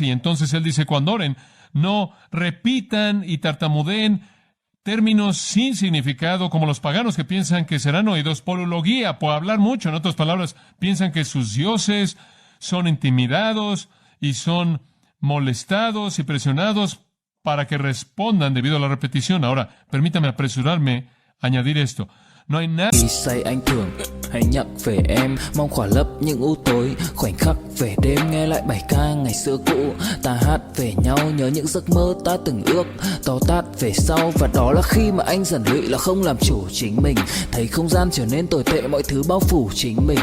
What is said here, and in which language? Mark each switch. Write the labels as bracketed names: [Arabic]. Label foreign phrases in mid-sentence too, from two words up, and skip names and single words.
[Spanish] Y entonces él dice, cuando oren, no repitan y tartamudeen términos sin significado, como los paganos que piensan que serán oídos. Polología, por hablar mucho. En otras palabras, piensan que sus dioses son intimidados y son molestados y presionados para que respondan debido a la repetición. Ahora, permítame apresurarme a añadir esto. No hay nada. [Vietnamese] Khi say anh thường hay nhắc về em, mong khỏa lấp những u tối, khoảnh khắc về đêm nghe lại bài ca ngày xưa cũ. Ta hát về nhau nhớ những giấc mơ ta từng ước, to tát về sau, và đó là khi mà anh dần lụy là không làm chủ chính mình. Thấy không gian trở nên tồi tệ, mọi thứ bao phủ chính mình.